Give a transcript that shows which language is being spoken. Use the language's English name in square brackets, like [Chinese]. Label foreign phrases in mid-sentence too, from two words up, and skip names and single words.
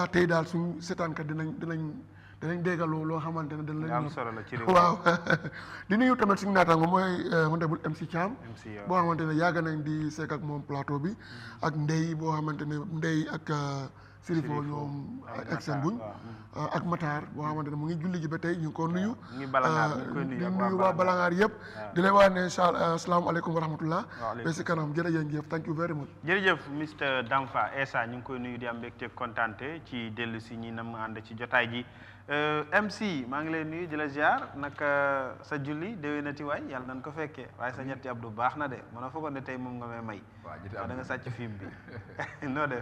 [Wolof] tey daal suñu seetaankat dinañ déggaloo loo xamante ne dañ leen waaw di nuyu tamit suñu naataango mooy honorable MC Thiam boo xamante ne yàgg nañ di seeg ak moom plateau bi ak Ndeye boo xamante ne Ndeye ak Sirifo ñoom exen buñ ak Matar boo xamante ne mu ngi julli ji ba tey ñu ngi ko nuyu di nuyu waa Balangaar yëpp di lay wax ne [Arabic] السلام عليكم ورحمة الله [Wolof] ba si kanam jërëjëf [English] thank you very much [Wolof] jërëjëf Mr Damfa Essa ñu ngi koy nuyu di am mbégte kontante ci dellu si ñi nam ànd ci jotaay ji MC maa ngi lay nuyu di la ziar naka sa julli déwénati waay yàlla nañ ko fekkee waaye sa ñetti Abdou baax na de mën a foogoon ne tey moom nga may waaw da nga sàcc film bi noo def